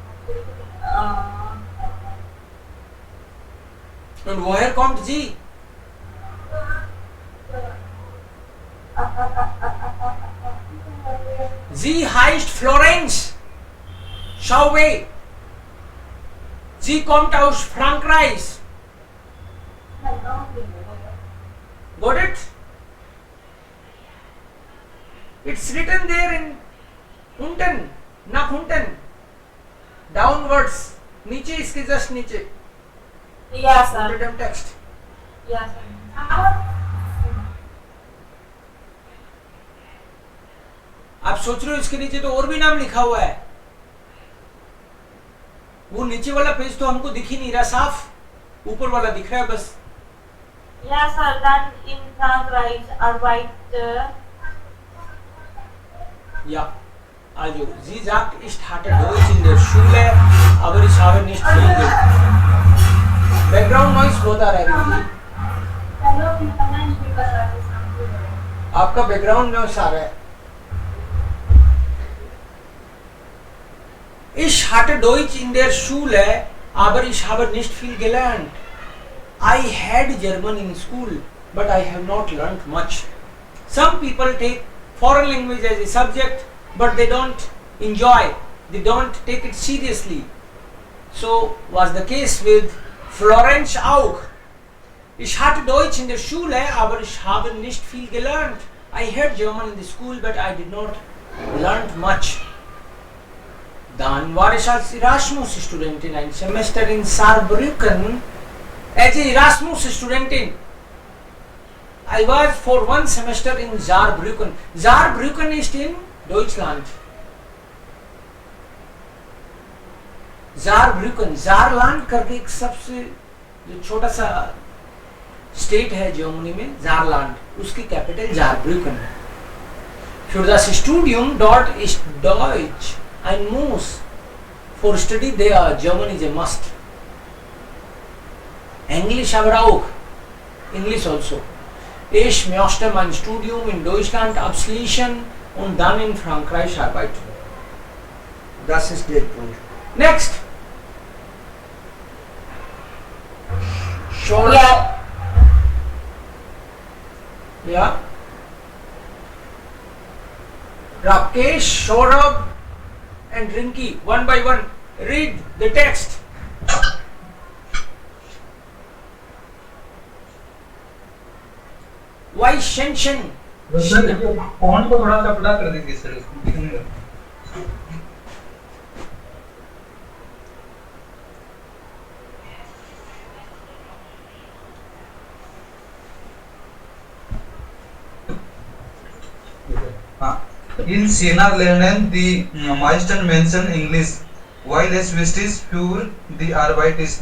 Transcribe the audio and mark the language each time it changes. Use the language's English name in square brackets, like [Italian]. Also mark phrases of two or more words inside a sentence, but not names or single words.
[German] Und woher kommt sie? Sie heißt Florence. Schau weg. Sie kommt aus Frankreich. [English] Got it? It's written there in [German] unten, nach unten, [English] downwards, [Hindi] नीचे इसके just नीचे. [German] Ja, sir. [English] Written text. [German] Ja, [English] sir. [Hindi] आप सोच रहे हो इसके नीचे तो और भी नाम लिखा हुआ है. वो नीचे वाला पेज तो हमको दिख ही नहीं रहा साफ, ऊपर वाला दिख रहा है बस. [German] Ja, sir. Dann in Frankreich arbeitet. Ja, also sie sagt, ich hatte Deutsch in der Schule, aber ich habe nicht viel gelernt. [English] Background noise [Hindi] होता रहेगा. आपका [English] background noise [Hindi] आ रहा है. [German] Ich hatte Deutsch in der Schule, aber ich habe nicht viel gelernt. [English] I had German in school, but I have not learnt much. Some people take foreign language as a subject, but they don't enjoy, they don't take it seriously. So was the case with Florence auch. [German] Ich hatte Deutsch in der Schule, aber ich habe nicht viel gelernt. [English] I had German in the school, but I did not learn much. [German] Dann war ich als Erasmus-Studentin ein Semester in Saarbrücken. [English] As a Erasmus-Studentin, I was for one semester in Saarbrücken. [German] Saarbrücken ist in Deutschland. [Hindi] Saarbrücken, Saarland करके एक सबसे जो छोटा सा स्टेट है जर्मनी में, Saarland, उसकी कैपिटल Saarbrücken है. [German] Für das Studium dort ist Deutsch ein Muss. [English] For study there, German is a must. English [German] aber auch. [English] English also. [German] Ich möchte mein Studium in Deutschland abschließen und dann in Frankreich arbeiten. Das ist der Punkt. [English] Next. Short. [German] Ja. Ja. [English] Rakesh, Saurabh and Rinki, one by one, read the text. Why Shenshen? [Hindi] सर फॉन्ट को थोड़ा सा बड़ा कर दीजिए सर, उसको दिखने लगा. [German] In Siena lernen die meisten Menschen Englisch, weil es wichtig für die Arbeit ist.